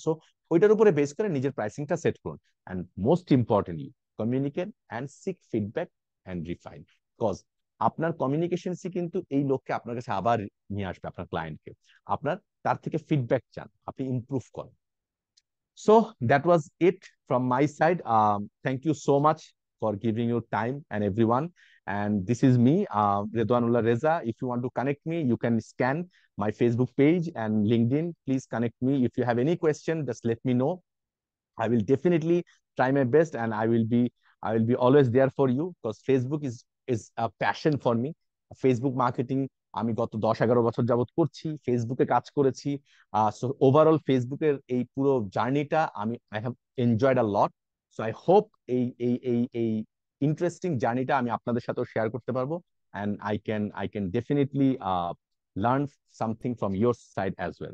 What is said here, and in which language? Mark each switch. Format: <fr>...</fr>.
<bn>So ওইটার উপরে base করে নিজের প্রাইসিংটা সেট করুন।</bn> <en>And most importantly communicate and seek feedback and refine.</en> <bn>Cause আপনার কমিউনিকেশনসই কিন্তু এই লক্ষ্যে আপনার কাছে আবার নিয়ে আসবে আপনার ক্লায়েন্টকে। আপনার তার থেকে ফিডব্যাক চান, আপনি ইমপ্রুভ করেন।</bn> <en>So that was it from my side. Thank you so much for giving your time and everyone. And this is me, Redwanullah Reza. If you want to connect me, you can scan my Facebook page and LinkedIn. Please connect me. If you have any question, just let me know. I will definitely try my best, and I will be always there for you because Facebook is a passion for me.</en> <bn>Facebook marketing আমি গত 10-11 বছর যাবত করছি, ফেসবুকে কাজ করেছি। So overall ফেসবুকের এই পুরো জার্নিটা</bn> <en>I have enjoyed a lot. So I hope</en> <bn>এই ইন্টারেস্টিং জার্নিটা আমি আপনাদের সাথেও শেয়ার করতে পারবো।</bn> <en>And I can definitely learn something from your side as well.</en>